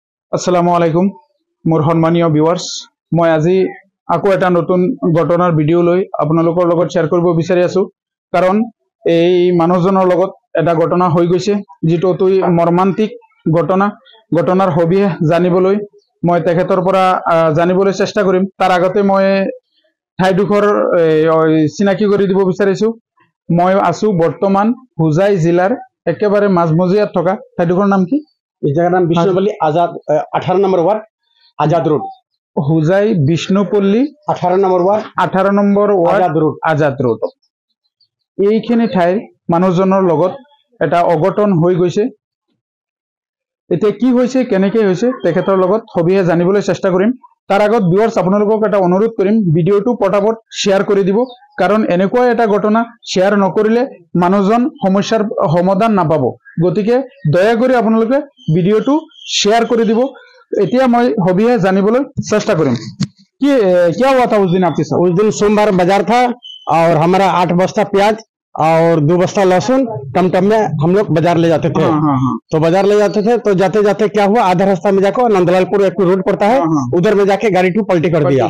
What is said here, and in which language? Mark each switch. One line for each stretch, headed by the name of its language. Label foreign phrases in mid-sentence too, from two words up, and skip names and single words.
Arabic: السلام عليكم
Assamese: মোৰ সন্মানীয় ভিউৱাৰ্ছ মই আজি আকৌ এটা নতুন ঘটনাৰ ভিডিঅ' লৈ আপোনালোকৰ লগত শ্বেয়াৰ কৰিব বিচাৰি আছো কাৰণ এই মানুহজনৰ লগত এটা ঘটনা হৈ গৈছে যেটো অতি মৰ্মান্তিক ঘটনাৰ হবিয়ে জানিবলৈ মই তেখেতৰ পৰা জানিবলৈ চেষ্টা কৰিম তাৰ আগতে মই ঠাইডোখৰ চিনাকি কৰি দিব বিচাৰিছো মই আছো বৰ্তমান হুজাই জিলাৰ একেবাৰে মাজমজিয়াত থকা ঠাইডোখৰ নাম কি
Hindi: इस जगह नाम विष्णुपल्ली आजाद 18 नंबर वार्ड आजाद रोड
Assamese: হুজাই বিষ্ণুপল্লী
Hindi: 18 नंबर वार्ड
Assamese: 18 নম্বৰ ৱাৰ্ড আজাদ ৰোড এইখিনি ঠাইৰ মানুহজনৰ লগত এটা অঘটন হৈ গৈছে এতিয়া কি হৈছে কেনেকৈ হৈছে তেখেতৰ লগত হবিয়ে জানিবলৈ চেষ্টা কৰিম তাৰ আগত ভিউৱাৰ্ছ আপোনালোকক এটা অনুৰোধ কৰিম ভিডিঅ'টো পটাপট শ্বেয়াৰ কৰি দিব কাৰণ এনেকুৱা এটা ঘটনা শ্বেয়াৰ নকৰিলে মানুহজন সমস্যাৰ সমাধান নাপাব গতিকে দয়া কৰি আপোনালোকে ভিডিঅ'টো শ্বেয়াৰ কৰি দিব এতিয়া মই হবিয়ে জানিবলৈ চেষ্টা কৰিম
Hindi: कि क्या हुआ था उस दिन आपके साथ? उस दिन सोमवार बाजार था और हमारा 8 बस्ता प्याज और 2 बस्ता लहसुन टमटम में हम लोग बाजार ले जाते थे। तो बाजार ले जाते थे तो जाते जाते क्या हुआ आधा रास्ता में जाकर नंदलालपुर एक रोड पड़ता है उधर में जाके गाड़ी टू पलटी कर दिया।